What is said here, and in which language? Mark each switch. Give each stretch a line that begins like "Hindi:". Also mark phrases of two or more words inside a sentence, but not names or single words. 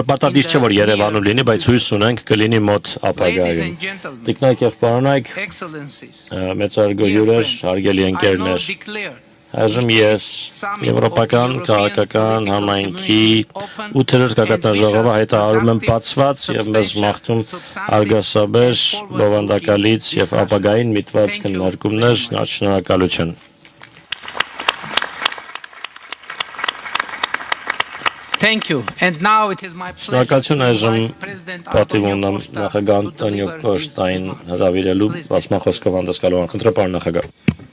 Armenian: պարտադիր չէ, որ Երևանում լինի, բայց հույս ունենք կլինի մոտ ապագայում։ Տիկնայք եւ պարոնայք, մեծարգո հյուրեր, հարգելի ընկերներ, այժմ ես Եվրոպական քաղաքական համայնքի 8-րդ քաղաքական ժողովը հայտարարում եմ բացված եւ մեզ մաղթում արգասաբեր, բովանդակալից եւ ապագային միտված քննարկումներ, շնորհակալություն։
English: Thank you. And now it is my pleasure
Armenian: Շնորհակալություն այժմ
English: to invite President
Armenian: պատիվ
English: Antonio
Armenian: ունեմ
English: Costa
Armenian: նախագահ
English: to
Armenian: Անտոնիո
English: deliver his
Armenian: Կոստային
English: speech.
Armenian: հրավիրելու բացման խոսքով հանդես գալու խնդրեմ պարոն նախագահ։